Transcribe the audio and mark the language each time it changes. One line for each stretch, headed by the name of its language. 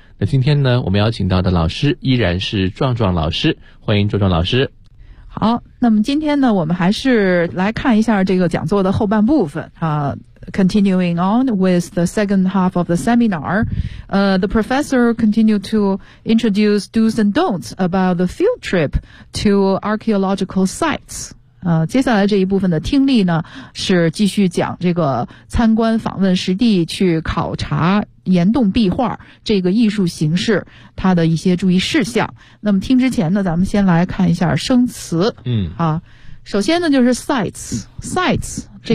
Chinese: 那今天呢，我们邀请到的老师依然是壮壮老师，欢迎壮壮老师。好，那么今天呢，我们还是来看一下这个讲座的后半部分啊。
English: Continuing on with the second half of the seminar, the professor continued to introduce do's and don'ts about the field trip to archaeological sites.
Chinese: 接下来这一部分的听力呢，是继续讲这个参观访问实地去考察岩洞壁画这个艺术形式它的一些注意事项。那么听之前呢，咱们先来看一下生词。首先呢就是 sites。这